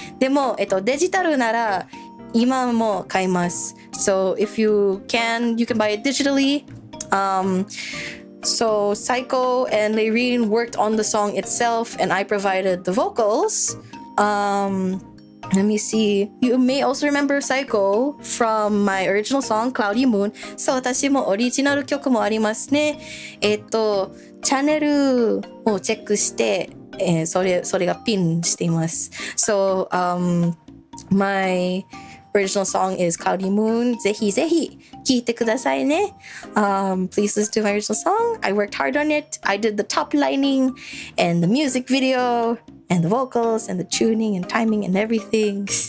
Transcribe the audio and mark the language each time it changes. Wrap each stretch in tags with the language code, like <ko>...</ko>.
<ja>でも、デジタルなら今も買います。</ja> <en>So if you can buy it digitally. So Psycho and Layreen worked on the song itself, and I provided the vocals. Let me see. You may also remember Psycho from my original song, Cloudy Moon.</en> <ja>そう、私もオリジナル曲もありますね。チャンネルをチェックして、それがピンしています。</ja> <en>So, my original song is Cloudy Moon.</en> <ja>ぜひぜひ聴いてくださいね。</ja> <en>Please listen to my original song. I worked hard on it. I did the top lining and the music video and the vocals and the tuning and timing and everything.</en>